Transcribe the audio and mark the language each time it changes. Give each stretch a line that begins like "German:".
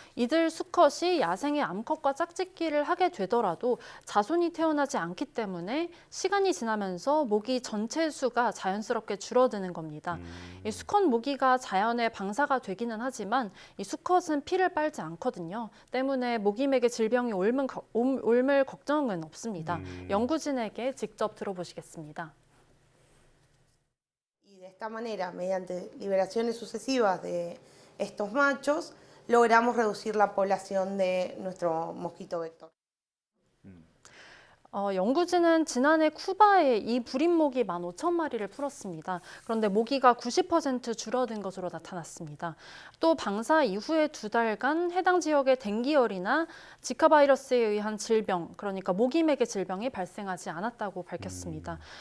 Korean: 이들 수컷이 야생의 암컷과 짝짓기를 하게 되더라도 자손이 태어나지 않기 때문에 시간이 지나면서 모기 전체 수가 자연스럽게 줄어드는 겁니다. 이 수컷 모기가 자연의 방사가 되기는 하지만 이 수컷은 피를 빨지 않거든요. 때문에 모기맥에 질병이 옮을 걱정은 없습니다. 연구진에게 직접 들어보시겠습니다.
Spanish: Y de esta manera, mediante liberaciones sucesivas de estos machos, logramos reducir la población de nuestro mosquito vector.
Korean: 연구진은 지난해 쿠바에 이 불임 모기 15,000마리를 풀었습니다. 그런데 모기가 90% 줄어든 것으로 나타났습니다. 또 방사 이후에 2달간 해당 지역에 댕기열이나 지카 바이러스에 의한 질병, 그러니까 모기맥의 질병이 발생하지 않았다고 밝혔습니다.